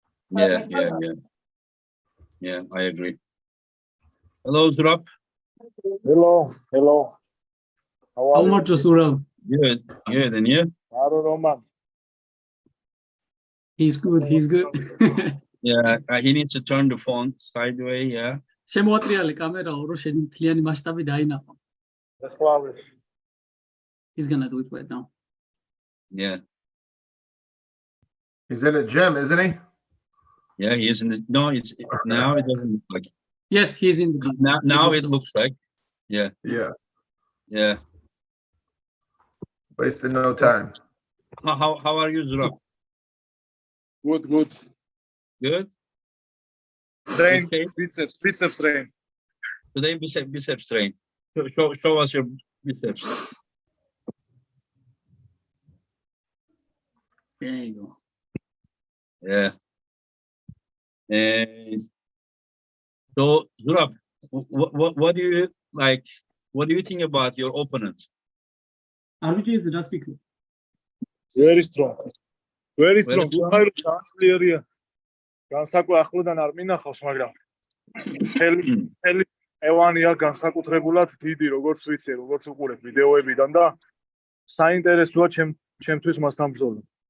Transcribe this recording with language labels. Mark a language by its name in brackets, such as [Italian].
[English] Yeah, I agree. Hello, Zurab. Hello. How How are you? much, Zurab? Good, and you? I don't know, man. He's good. Yeah, he needs to turn the phone sideways, yeah. [Georgian] შემოატრიალე კამერაო, რომ შენ მთლიანი მასშტაბი დაინახო. [English] That's why. He's gonna do it right now. Yeah. He's in a gym, isn't he? Yeah, he is in the, no, it's, now it doesn't look like, Yes, he's in the gym. now it looks like, yeah, Yeah. Wasting no time. How are you, Zurab? Good. Good? Train, Okay. biceps train. Today biceps train. Show us your biceps. There you go. Yeah. And so, Zurab, what do you like? What do you think about your opponent? RVJ is the last speaker. Very strong. Very strong. strong. [Georgian] Transferია. განსაკუთრებულად ახლოდან არ მინახავს, მაგრამ ხელი ევანია განსაკუთრებულად დიდი, როგორც ვიცი, როგორც უყურებ ვიდეოებიდან და საინტერესოა ჩემთვის მასთან ბრძოლა.